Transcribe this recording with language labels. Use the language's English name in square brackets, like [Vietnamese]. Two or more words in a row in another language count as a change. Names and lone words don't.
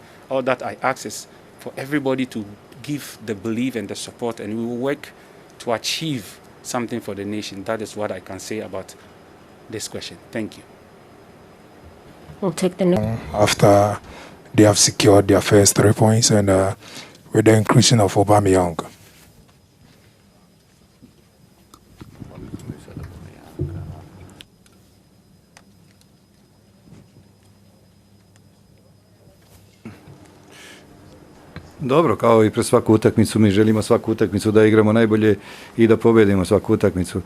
[English] All that I ask is for everybody to give the belief and the support, and we will work to achieve something for the nation. That is what I can say about this question. Thank you. We'll take the next. After they have secured their first 3 points and with the inclusion of Aubameyang. [Serbian] Dobro, kao i pred svaku utakmicu, mi želimo svaku utakmicu da igramo najbolje i da pobedimo svaku utakmicu.